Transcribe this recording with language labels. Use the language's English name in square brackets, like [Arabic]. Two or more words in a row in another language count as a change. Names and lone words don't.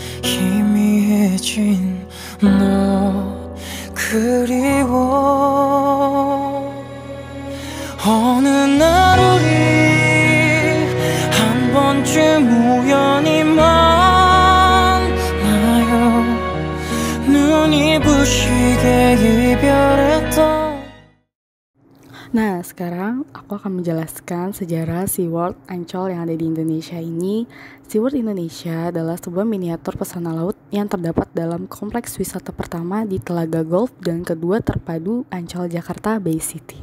[Korean] 희미해진 너 그리워 어느 날 우리 한 번쯤 우연히 만나요 눈이 부시게 이별했던. [Indonesian] Nah, sekarang aku akan menjelaskan sejarah SeaWorld Ancol yang ada di Indonesia ini SeaWorld Indonesia adalah sebuah miniatur pesona laut yang terdapat dalam kompleks wisata pertama di Telaga Golf dan kedua terpadu Ancol Jakarta Bay City.